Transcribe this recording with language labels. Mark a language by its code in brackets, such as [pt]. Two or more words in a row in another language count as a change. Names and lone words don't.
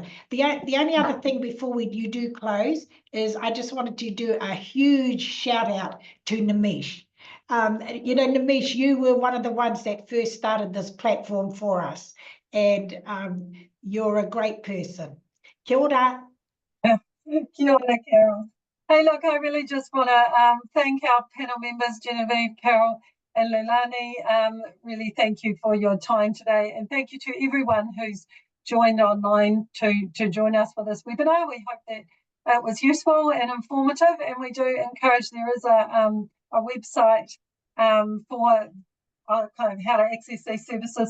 [en] The only other thing before you do close is I just wanted to do a huge shout out to Nimish. You know, Nimish, you were one of the ones that first started this platform for us, and you're a great person. [mi] Kia ora. Kia ora, Carole. [en] Hey, look, I really just want to thank our panel members, Genevieve, Carole, and Leilani. Really thank you for your time today, and thank you to everyone who's joined online to join us for this webinar. We hope that it was useful and informative, and we do encourage, there is a website for kind of how to access these services.